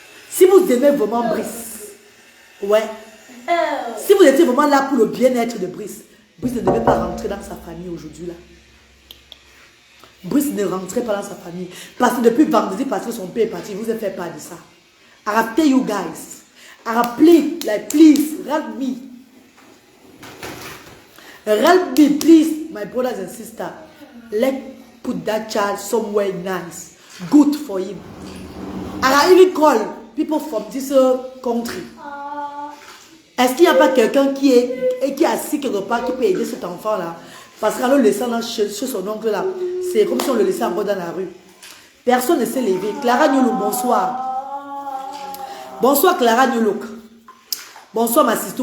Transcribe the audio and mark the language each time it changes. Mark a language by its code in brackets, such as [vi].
[fr] Si vous aimez vraiment Brice, ouais. Si vous étiez vraiment là pour le bien-être de Brice, Brice ne devait pas rentrer dans sa famille aujourd'hui là. Brice ne rentrait pas dans sa famille. Parce que depuis vendredi, parce que son père est parti, il vous a fait part de ça. [en] I have tell you guys. I have plead, like please, help me. Help me, please, my brothers and sisters. Let's put that child somewhere nice. Good for him. I even call people from this country. [fr] Est-ce qu'il n'y a pas quelqu'un qui est assis quelque part qui peut aider cet enfant-là? Parce qu'en le laissant là, chez son oncle là, c'est comme si on le laissait en bas dans la rue. Personne ne s'est levé. Clara Nyolo, bonsoir. Bonsoir Clara Nyolo. Bonsoir ma sister.